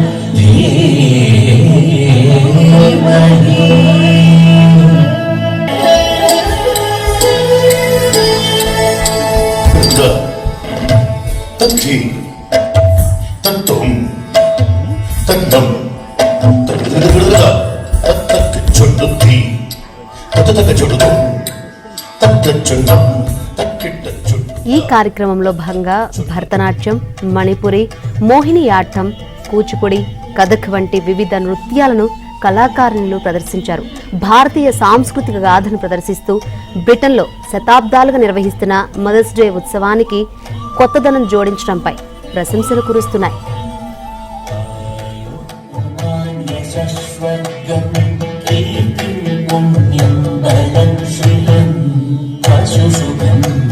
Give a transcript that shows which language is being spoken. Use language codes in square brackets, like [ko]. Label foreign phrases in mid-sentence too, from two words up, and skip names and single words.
[te] तद्धि तत्त्वं तन्नं तद्दृढ तत्तच्चुण्डुद्धि तत्तकचुण्डुतं तत्तच्चुण्डं तक्किट्टच्चुण्ड. ఈ కార్యక్రమంలో భాగంగా భరతనాట్యం, మణిపురి, మోహినియాట్టం, కూచిపూడి, కథక్ వంటి వివిధ నృత్యాలను కళాకారులు ప్రదర్శించారు. భారతీయ సాంస్కృతిక గాథను ప్రదర్శిస్తూ బ్రిటన్లో శతాబ్దాలుగా నిర్వహిస్తున్న మదర్స్ డే ఉత్సవానికి కొత్తదనం జోడించడంపై ప్రశంసలు కురుస్తున్నాయి.